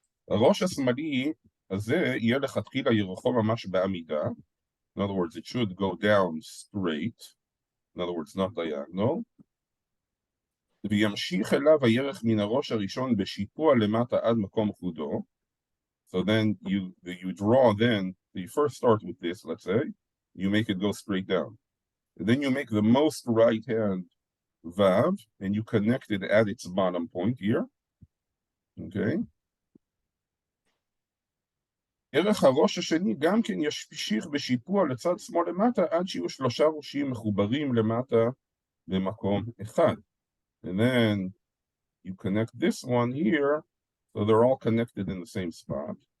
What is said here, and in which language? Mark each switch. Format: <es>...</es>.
<he>הראש השמאלי הזה יהיה לכתחילה ירחו ממש בעמידה.</he> <en>In other words, it should go down straight. In other words, not diagonal.</en> <he>וימשיך אליו הירך מן הראש הראשון בשיפוע למטה עד מקום חודו.</he> <en>So then you draw then, you first start with this, let's say, you make it go straight down. And then you make the most right hand vav, and you connect it at its bottom point here. Okay.</en> <he>ערך הראש השני גם כן ימשיך בשיפוע לצד שמאל למטה עד שיהיו שלושה ראשים מחוברים למטה במקום אחד.</he> <en>And then you connect this one here, so they're all connected in the same spot.</en>